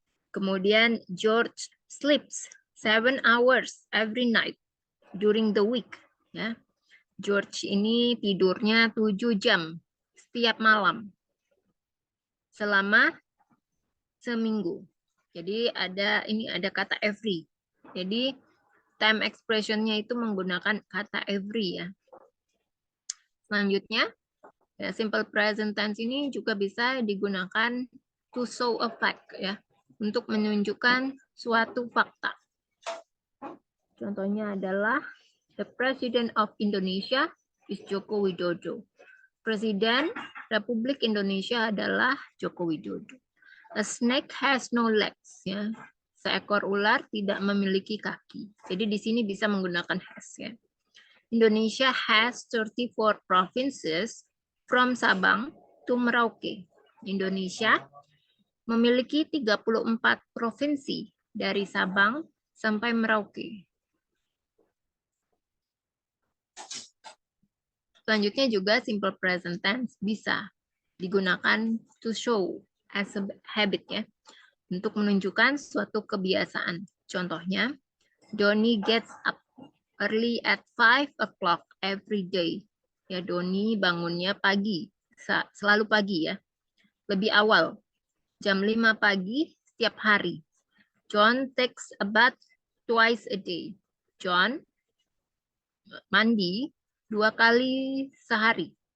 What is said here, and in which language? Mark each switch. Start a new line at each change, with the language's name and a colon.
English: Kemudian George sleeps 7 hours every night during the week. Ya.
Indonesian: George ini tidurnya 7 jam setiap malam selama seminggu. Jadi ada kata every. Jadi time expression-nya itu menggunakan kata every ya. Selanjutnya, ya, simple present tense ini juga bisa digunakan
English: to show a fact
Indonesian: ya, untuk menunjukkan suatu fakta. Contohnya adalah
English: the President of Indonesia is Joko Widodo.
Indonesian: Presiden Republik Indonesia adalah Joko Widodo.
English: A snake has no legs
Indonesian: ya. Seekor ular tidak memiliki kaki. Jadi di sini bisa menggunakan has ya.
English: Indonesia has 34 provinces from Sabang to Merauke.
Indonesian: Indonesia memiliki 34 provinsi dari Sabang sampai Merauke. Selanjutnya juga simple present tense bisa digunakan
English: to show as a habit
Indonesian: ya, untuk menunjukkan suatu kebiasaan.
English: Contohnya, Doni gets up early at 5 o'clock every day.
Indonesian: Ya, Doni bangunnya pagi, selalu pagi ya, lebih awal, jam 5 pagi setiap hari.
English: John takes a bath twice a day.
Indonesian: John mandi 2 kali sehari.